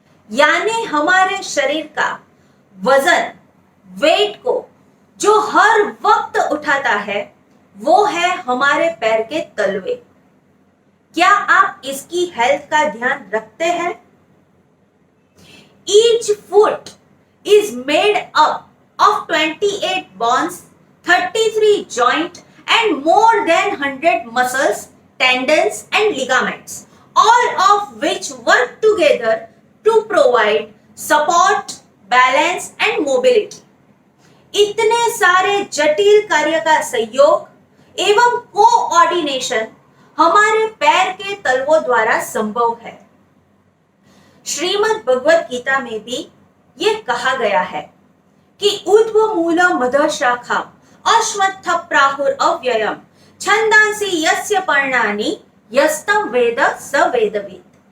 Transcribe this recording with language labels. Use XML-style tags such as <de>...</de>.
<hi>यानी हमारे शरीर का वजन, वेट को जो हर वक्त उठाता है वो है हमारे पैर के तलवे। क्या आप इसकी हेल्थ का ध्यान रखते हैं?</hi> <en>Each foot is made up of 28 bones, 33 joints and more than 100 muscles, tendons and ligaments, all of which work together to provide support, balance and mobility.</en> <hi>इतने सारे जटिल कार्य का सहयोग एवं कोऑर्डिनेशन हमारे पैर के तलवों द्वारा संभव है। श्रीमद् भगवत गीता में भी ये कहा गया है कि</hi> <sa>ऊर्ध्व मूल मध शाखा अश्वत्थ प्राहुर अव्ययम छंदांसि यस्य पर्णानि यस्तम वेद स वेदविद।</sa>